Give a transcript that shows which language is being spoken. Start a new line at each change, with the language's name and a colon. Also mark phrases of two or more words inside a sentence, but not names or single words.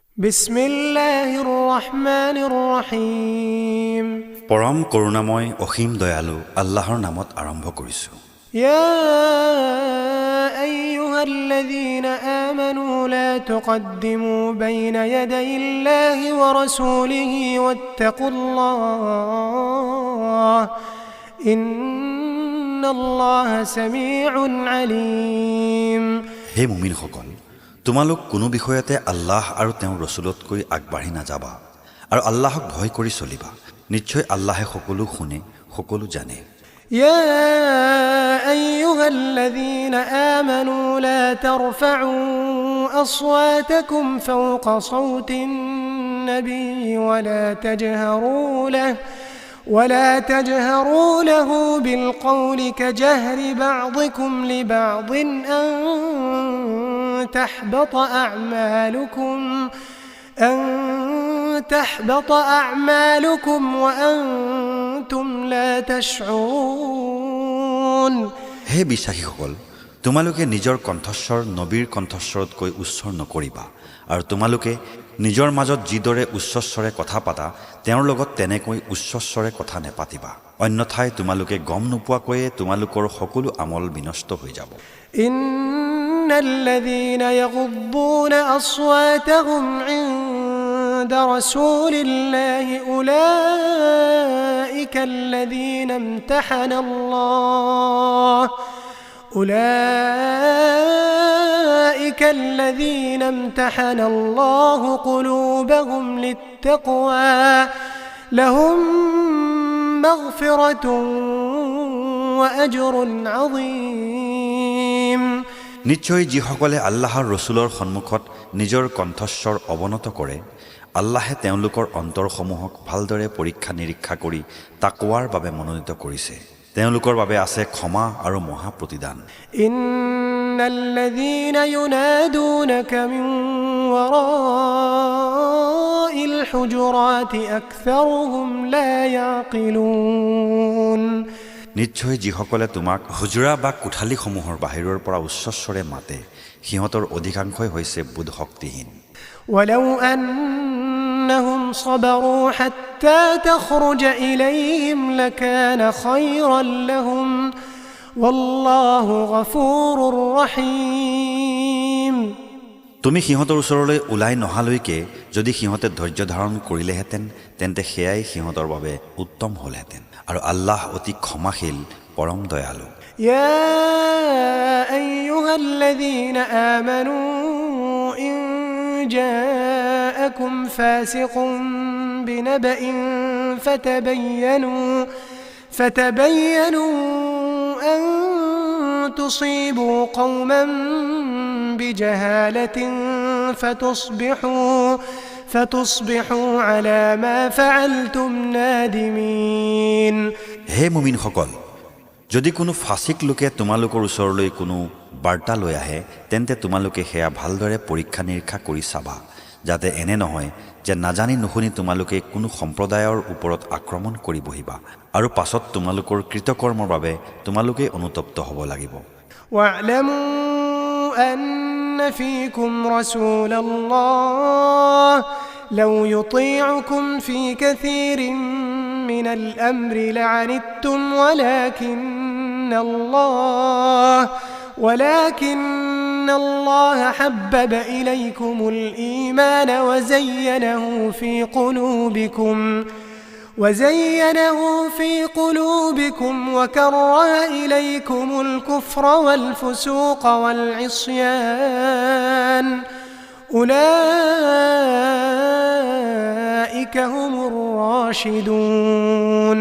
Arabic: بسم الله الرحمن الرحيم
Assamese: পৰম করুণাময় অসীম দয়ালু আল্লাহৰ নামত আৰম্ভ কৰিছো
Arabic: يا أيها الذين آمنوا لا تقدموا بين يدي الله ورسوله واتقوا الله إن الله سميع عليم
Assamese: হে মুমিনসকল তোমালোক কোনো বিষয়তে আল্লাহ আৰু তেওঁৰ ৰসূলতকৈ আগবাঢ়ি নাযাবা আৰু আল্লাহক ভয় কৰি চলিবা নিশ্চয় আল্লাহে সকলো শুনে সকলো জানে
Arabic: يا أيها الذين آمنوا لا ترفعوا أصواتكم فوق صوت النبي ولا تجهروا له بالقول كجهر بعضكم لبعض أن تحبط أعمالكم وأنتم لا تشعرون
Assamese: হে বিশ্বাসীসকল তোমালোকে নিজৰ কণ্ঠস্বৰ নবীৰ কণ্ঠস্বৰতকৈ উচ্চৰ নকৰিবা আৰু তোমালোকে নিজৰ মাজত যিদৰে উচ্চস্বৰে কথা পাতা তেওঁৰ লগত তেনেকৈ উচ্চস্বৰে কথা নেপাতিবা অন্যথায় তোমালোকে গম নোপোৱাকৈয়ে তোমালোকৰ সকলো আমল বিনষ্ট হৈ যাব
Arabic: إن الذين يغضون أصواتهم عند رسول الله أولئك الذين امتحن الله قلوبهم للتقوى لهم مغفرة وأجر عظيم
Assamese: নিশ্চয় যিসকলে আল্লাহৰ ৰসূলৰ সন্মুখত নিজৰ কণ্ঠস্বৰ অৱনত কৰে আল্লাহে তেওঁলোকৰ অন্তৰসমূহক ভালদৰে পৰীক্ষা নিৰীক্ষা কৰি তাকৱাৰ বাবে মনোনীত কৰিছে তেওঁলোকৰ বাবে আছে ক্ষমা আৰু মহা প্ৰতিদান
Arabic: إن الذين ينادونك من وراء الحجرات أكثرهم لا يعقلون
Assamese: নিশ্চয় যিসকলে তোমাক হুজুৰা বা কোঠালিসমূহৰ বাহিৰৰ পৰা উচ্চস্বৰে মাতে সিহঁতৰ অধিকাংশই হৈছে বুধশক্তিহীন
Arabic: ولو أنهم صبروا حتى تخرج إليهم لكان خيرا لهم والله غفور رحيم
Assamese: তুমি সিহঁতৰ ওচৰলৈ ওলাই নহালৈকে যদি সিহঁতে ধৈৰ্য ধাৰণ কৰিলেহেঁতেন তেন্তে সেয়াই সিহঁতৰ বাবে উত্তম হ'লহেঁতেন আৰু আল্লাহ অতি ক্ষমাশীল পৰম দয়ালু
Arabic: يا أيها الذين آمنوا إن جاءكم فاسق بنبأ فتبينوا أن تصيبوا قوما بجهالة فتصبحوا على ما فعلتم نادمين
Assamese: হে মুমিনসকল যদি কোনো ফাসিক লোকে তোমালোকৰ ওচৰলৈ কোনো বাৰ্তা লৈ আহে তেন্তে তোমালোকে সেয়া ভালদৰে পৰীক্ষা নিৰীক্ষা কৰি চাবা যাতে এনে নহয় যে নাজানি নুশুনি তোমালোকে কোনো সম্প্ৰদায়ৰ ওপৰত আক্ৰমণ কৰি বহিবা আৰু পাছত তোমালোকৰ কৃতকৰ্মৰ বাবে তোমালোকে অনুতপ্ত হ'ব লাগিব
Arabic: واعلموا أن فيكم رسول الله لو يطيعكم في كثير من الأمر لعنتم ولكن الله حبب إليكم الإيمان وزينه في قلوبكم وكره إليكم الكفر والفسوق والعصيان أولئك هم الراشدون